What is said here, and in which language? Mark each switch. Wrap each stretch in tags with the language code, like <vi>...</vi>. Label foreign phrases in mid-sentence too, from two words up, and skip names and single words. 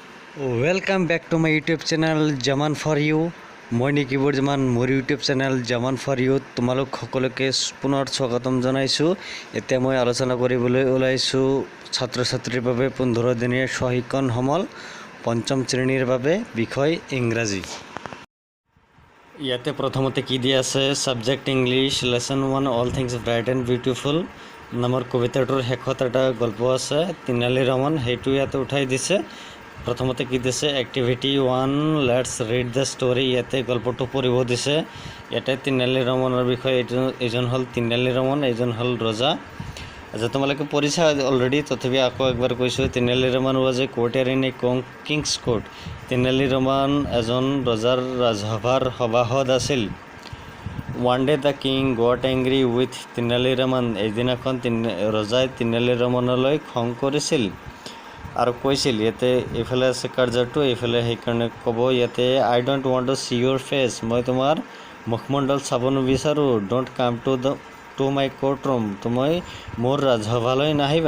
<en>Welcome back to my YouTube channel Jaman for you.</en> <as>মই নিকিবুৰ জামান মোৰ YouTube চেনেল জামান ফৰ ইউ তোমালোক সকলোকে পুনৰ স্বাগতম জনাইছো। এতিয়া মই আলোচনা কৰিবলৈ ওলাইছো ছাত্ৰ ছাত্ৰীৰ বাবে 15 দিনীয়া সহিকন সমল পঞ্চম শ্ৰেণীৰ বাবে বিষয় ইংৰাজী। ইয়াতে প্ৰথমতে কি দিয়া আছে</as> <en>Subject English Lesson 1 All Things Bright and Beautiful</en> <as>নামৰ কবিতাটোৰ শেষত এটা গল্প আছে তিনালি ৰমন হেতু ইয়াতে উঠাই দিছে। প্ৰথমতে কি দিছে</as> <en>Activity 1 let's read the story</en> <as>ইয়াতে গল্পটো পঢ়িব দিছে। ইয়াতে তিনালি ৰমনৰ বিষয়ে এজন হল তিনালি ৰমন এজন হল ৰজা। আচ্ছা তোমালোকে পঢ়িছা অলৰেডি তথাপি আকৌ একবাৰ কৈছো তিনালি ৰমন</as> <en>was a courtier in a king's court.</en> <as>তিনালি ৰমন এজন ৰজাৰ ৰাজসভাৰ সভাসদ আছিল।</as> <en>One day the king got angry with</en> <as>তিনালি ৰমন এদিনাখন ৰজাই তিনালি ৰমনলৈ খং কৰিছিল আৰু কৈছিল ইয়াতে এফালে আছে কাৰ্যটো এফালে সেইকাৰণে ক'ব ইয়াতে</as> <en>I don't want to see your face</en> <as>মই তোমাৰ মুখমণ্ডল চাব নিবিচাৰোঁ</as> <en>don't come to my court room</en> <as>তুমি মোৰ ৰাজসভালৈ নাহিবা।</as>